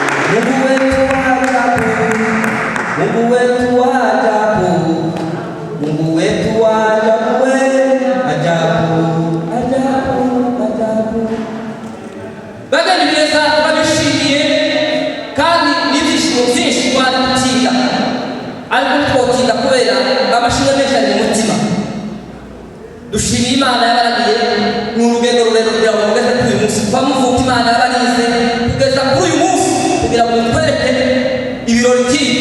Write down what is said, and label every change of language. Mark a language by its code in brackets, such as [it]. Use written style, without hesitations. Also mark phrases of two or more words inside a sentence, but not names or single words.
[sw] Mungu wetu wa ajabu, Mungu wetu wa ajabu, ajabu, ajabu, ajabu. [rw] Bagani neza babishimiye kandi nibishimo byinshi twatsinda ariko twotsinda kubera amashimwe menshi ari mu mutima. Dushimiye Imana yabaragiye mu rugendo rurerure kugira ngo mugeze kuri uyu munsi, bamuvuga Imana yabarize kugeza kuri uyu munsi kugira ngo mutwereke ibirori by'ibi.